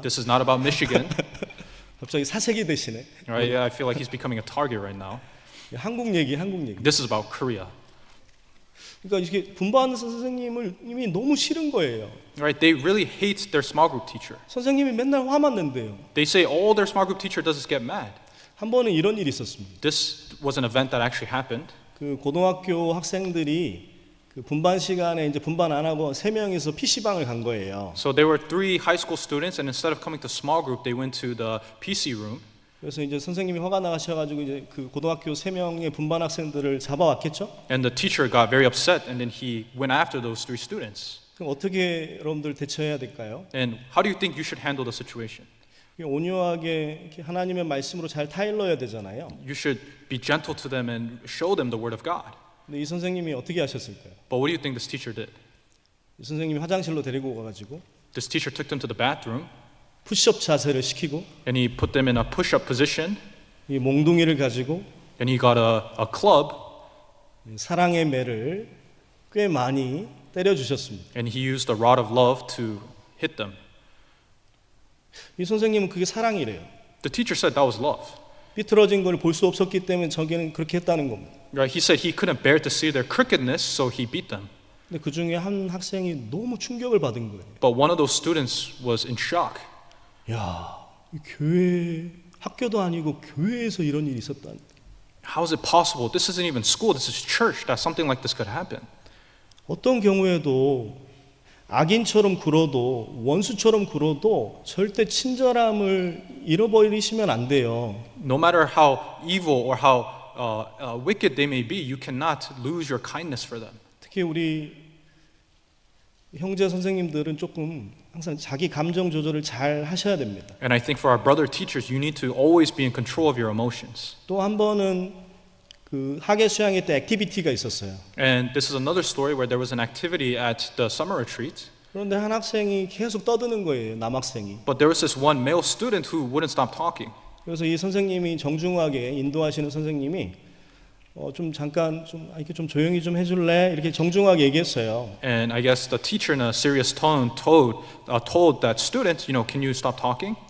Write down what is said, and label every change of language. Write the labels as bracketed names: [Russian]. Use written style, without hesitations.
[English] This is not about Michigan. [Korean] 갑자기 사색이 되시네. [English] Right? Yeah, I feel like he's becoming a target right now. [Korean] 한국 얘기. [English] This is about Korea. [Korean] 그러니까 이게 분반 선생님을 이미 너무 싫은 거예요. [English] Right? They really hate their small group teacher. [Korean] 선생님이 맨날 화만 낸대요. [English] They say all their small group teacher does is get mad. [Korean] 한 번은 이런 일이 있었습니다. [English] This was an event that actually happened. [Korean] 그 고등학교 학생들이 그 분반 시간에 이제 분반 안 하고 3명이서 PC방을 간 거예요. [English] So there were 3 high school students, and instead of coming to small group, they went to the PC room. [Korean] 그래서 이제 선생님이 화가 나가셔가지고 이제 그 고등학교 3명의 분반 학생들을 잡아왔겠죠. [English] And the teacher got very upset, and then he went after those 3 students. [Korean] 그럼 어떻게 여러분들 대처해야 될까요? [English] And how do you think you should handle the situation? [Korean] 온유하게 이렇게 하나님의 말씀으로 잘 타일러야 되잖아요. [English] You should be gentle to them and show them the word of God. [Korean] 근데 이 선생님이 어떻게 하셨을까요? [English] But what do you think this teacher did? [Korean] 이 선생님이 화장실로 데리고 가가지고 [English] This teacher took them to the bathroom, [Korean] 푸시업 자세를 시키고 [English] and he put them in a push-up position, [Korean] 이 몽둥이를 가지고 [English] and he got a club, [Korean] 사랑의 매를 꽤 많이 때려 주셨습니다. [English] and he used a rod of love to hit them. [Korean] 이 선생님은 그게 사랑이래요. [English] The teacher said that was love. [Korean] 삐뚤어진 걸 볼 수 없었기 때문에 저기는 그렇게 했다는 겁니다. [English] Right? He said he couldn't bear to see their crookedness, so he beat them. [Korean] 근데 그 중에 한 학생이 너무 충격을 받은 거예요. [English] But one of those students was in shock. [Korean] 야, 이 교회 학교도 아니고 교회에서 이런 일이 있었다니. [English] How is it possible? This isn't even school. This is church. That something like this could happen. [Korean] 어떤 경우에도 악인처럼 굴어도 원수처럼 굴어도 절대 친절함을 잃어버리시면 안 돼요. [English] No matter how evil or how wicked they may be, you cannot lose your kindness for them. [Korean] 특히 우리 형제 선생님들은 조금 항상 자기 감정 조절을 잘 하셔야 됩니다. [English] And I think for our brother teachers, you need to always be in control of your emotions. [Korean] 또 한 번은 그 학예 수양회 때 액티비티가 있었어요. [English] And this is another story where there was an activity at the summer retreat. [Korean] 그런데 한 학생이 계속 떠드는 거예요, 남학생이. [English] But there was this one male student who wouldn't stop talking. [Korean] 그래서 이 선생님이 정중하게 인도하시는 선생님이 좀 잠깐 좀 이렇게 좀 조용히 좀 해줄래? 이렇게 정중하게 얘기했어요. [English] And I guess the teacher in a serious tone told that student, can you stop talking?